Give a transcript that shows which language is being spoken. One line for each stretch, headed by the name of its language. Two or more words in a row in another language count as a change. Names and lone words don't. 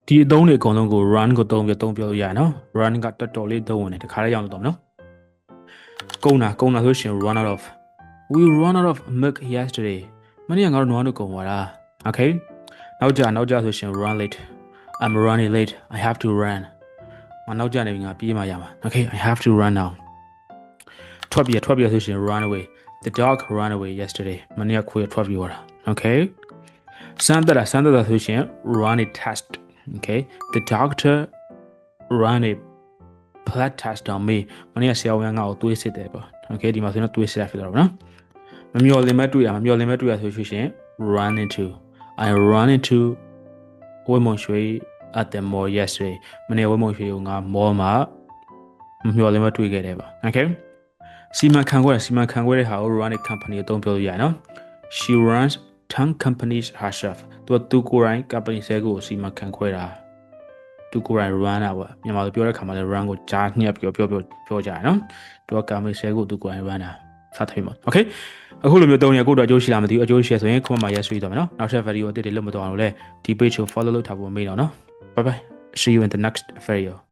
Burmese: ဒီအသုံးတွေအကုန်လုံးကို run ကိုသုံးပြောလို့ရတယ်နော် run ကတော်တော်လေးသုံးဝင်တယ်တခါလေးရောက်လို့တော့နော်ကုန်တာဆိုရှင်
English: run out of we run out of milk yesterday
Burmese: မနေ့ကငါတို့နွားတို့ကုန်သွားတာ okay နောက်ကြဆိုရှင်
English: run late I'm running late I have to run
Burmese: မနောက်ကြနေပြီငါပြေးမှရ
English: မှာ okay I have to run now
Burmese: ထွက်ပြေးဆိုရှင်
English: run away the dog ran away yesterday
Burmese: မနေ့ကခွေးထွက်ပြေးသွားတာ
English: okay
Burmese: စမ်းသက်တာဆိုရှင်
English: run a test okay the doctor ran a blood test on me
Burmese: မနေ့က ဆရာဝန်ကငါ့ကိုသွေးစစ်တယ်ပေါ့ okay ဒီမှာဆိုရင်သွေးစစ်တာဖြစ်တော့ဗောနော်မမျော်လင့်မဲ့တွေ့ရဆိုရှင်
English: run into I run into ဝေမုံရွှေ at the mall yesterday
Burmese: မ နေ့ဝေမုံရွှေကိုငါ mall မှာမမျော်လင့်မဲ့တွေ့ခဲ့တယ်ပေါ့ okay စီမံခန့်ခွဲတဲ့ဟာကို
English: run a company
Burmese: ကိုသုံးပြောလို့ရတယ်နော်
English: she runs 10 companies herself
Burmese: သူကိုယ်တိုင် company ဆဲကိုစီမံခန့်ခွဲတာသူကိုယ်တိုင် run တာပေါ့မြန်မာလိုပြောတဲ့ခါမှာလည်း run ကိုကြားညှက်ပြီးပြောကြရနော်သူက company ဆဲကိုသူကိုယ်တိုင် run တာစသဖြင့်ပေါ့ okay အခုလိုမျိုးသုံးရကိုတော့အကျိုးရှိလားမသိဘူးအကျိုးရှိရဆိုရင် comment မှာ yes ဆိုပြီးတော့မယ်နော်နောက်ထပ် video အသစ်တွေလုပ်မတော်အောင်လို့လည်းဒီ page ကို follow လုပ်ထားဖို့မေးတော့နော်
English: bye bye see you in the next video